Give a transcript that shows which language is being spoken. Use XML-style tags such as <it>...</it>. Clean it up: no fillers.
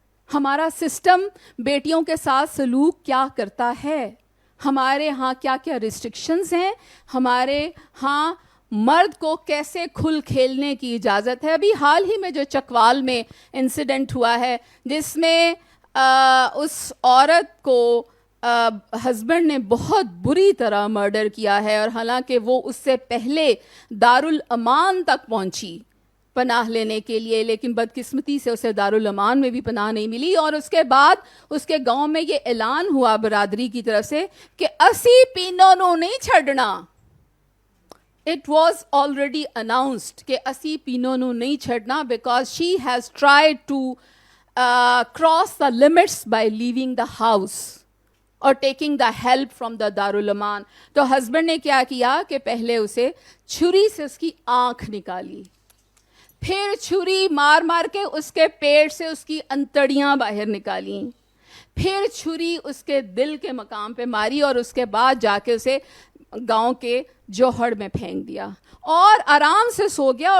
<ur>ہمارا سسٹم بیٹیوں کے ساتھ سلوک کیا کرتا ہے؟ ہمارے ہاں کیا کیا ریسٹرکشنز ہیں؟ ہمارے ہاں مرد کو کیسے کھل کھیلنے کی اجازت ہے؟ ابھی حال ہی میں جو چکوال میں انسیڈنٹ ہوا ہے جس میں اس عورت کو ہسبینڈ نے بہت بری طرح مرڈر کیا ہے، اور حالانکہ وہ اس سے پہلے دارالامان تک پہنچی پناہ لینے کے لیے, لیکن بدقسمتی سے اسے دارالامان میں بھی پناہ نہیں ملی. اور اس کے بعد اس کے گاؤں میں یہ اعلان ہوا برادری کی طرف سے کہ</ur> <pa>اسی پینوں نو نہیں چھڑنا.</pa> <en>It was already announced کہ</en> <pa>اسی پینوں نو نہیں چھڑنا,</pa> <en>because she has tried to cross the limits by leaving the house اور taking the help from the Darul Aman.</en> <ur>تو ہسبینڈ نے کیا کیا کہ پہلے اسے چھری سے اس کی آنکھ نکالی, پھر چھری مار مار کے اس کے پیٹ سے اس کی انتڑیاں باہر نکالیں, پھر چھری اس کے دل کے مقام پہ ماری, اور اس کے بعد جا کے اسے گاؤں کے جوہڑ میں پھینک دیا اور آرام سے سو گیا.</ur>